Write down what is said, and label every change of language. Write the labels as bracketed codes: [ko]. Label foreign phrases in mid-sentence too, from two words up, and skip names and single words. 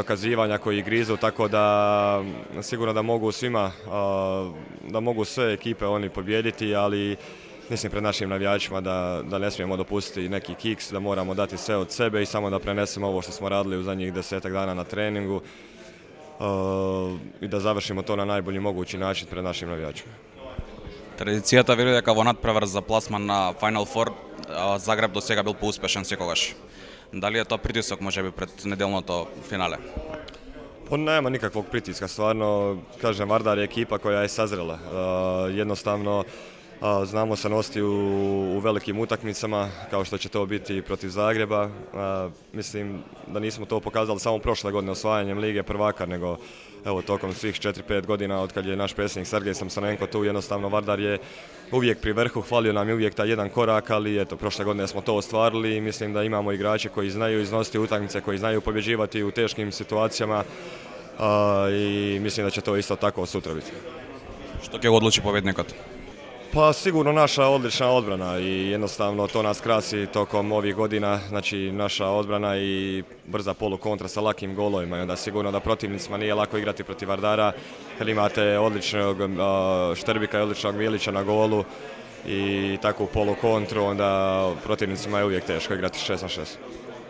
[hr] dokazivanja, koji grizu, tako da sigurno da mogu svima, da mogu sve ekipe oni pobijediti, ali mislim pred našim navijačima da ne smijemo dopustiti neki kiks, da moramo dati sve od sebe i samo da prenesemo ovo što smo radili u zadnjih 10-ak dana na treningu i da završimo to na najbolji mogući način pred našim navijačima. [mk] Традицијата вели дека во надпревар за пласман на Final Four Загреб до сега бил поуспешен секогаш. Дали е тоа притисок можеби пред неделното финале? [hr] Pa nema nikakvog pritiska, stvarno, kažem, Vardar je ekipa koja je sazrela. Jednostavno, znamo se nositi u velikim utakmicama, kao što će to biti protiv Zagreba. Mislim da nismo to pokazali samo prošle godine osvajanjem Lige prvaka, nego evo tokom svih 4-5 godina od kad je naš predsjednik Sergej Samsonenko tu, jednostavno Vardar je uvijek pri vrhu, hvalio nam je uvijek taj jedan korak, ali eto, prošle godine smo to ostvarili i mislim da imamo igrače koji znaju iznositi utakmice, koji znaju pobjeđivati u teškim situacijama i mislim da će to isto tako sutra biti. [mk] Što ќе го одлучи победникот? [hr] Pa sigurno naša odlična odbrana i jednostavno to nas krasi tokom ovih godina, znači naša odbrana i brza polukontra sa lakim golovima i onda sigurno da protivnicima nije lako igrati protiv Vardara jer imate odličnog Šterbika i odličnog Milića na golu i takvu polukontru, onda protivnicima je uvijek teško igrati 6-6.